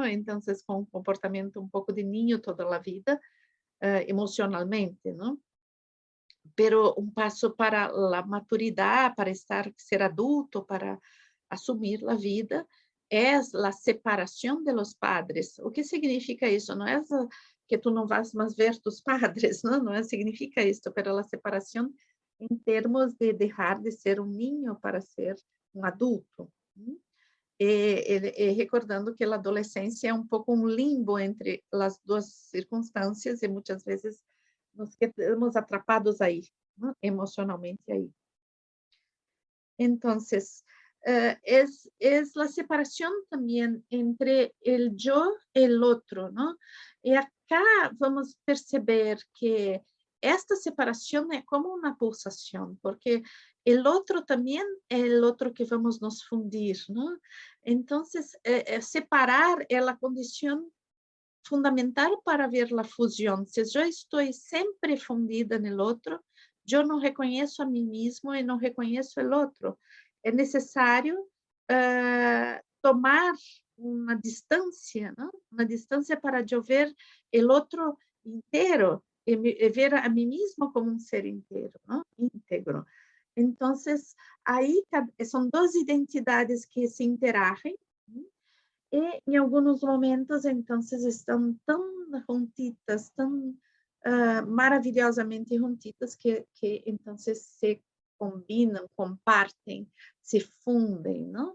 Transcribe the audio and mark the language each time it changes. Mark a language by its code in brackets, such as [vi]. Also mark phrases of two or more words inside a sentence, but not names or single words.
[pt] Então, com um comportamento um pouco de ninho toda a vida, emocionalmente, não? Pero um passo para a maturidade, para ser adulto, para assumir a vida, é a separação [es] de los padres. [pt] O que significa isso? Não é que tu não vas mais ver [es] tus padres, [pt] não significa isso, pero a separação em termos de deixar de ser um ninho para ser um adulto. E recordando que a adolescência é um pouco um limbo entre as duas circunstâncias e muitas vezes [es] nos quedamos atrapados [pt] aí, ¿no? Emocionalmente aí. Então, [es] es la separación también entre el yo y el otro, ¿no? Y acá vamos a perceber que esta separación es como una pulsación, porque el otro también es el otro que [pt] vamos nos fundir, [es] ¿no? Entonces, separar es la condición fundamental para ver la fusión. Si yo estoy siempre fundida en el otro, yo no reconozco a mí mismo y no reconozco el otro. [pt] É necessário tomar uma distância, não? Uma distância para eu ver o outro inteiro e ver a mim mesmo como um ser inteiro, não? Íntegro. Então, aí são duas identidades que se interagem, e em alguns momentos, então, estão tão juntitas, tão maravilhosamente juntitas que então se combinam, compartem, se fundem, não?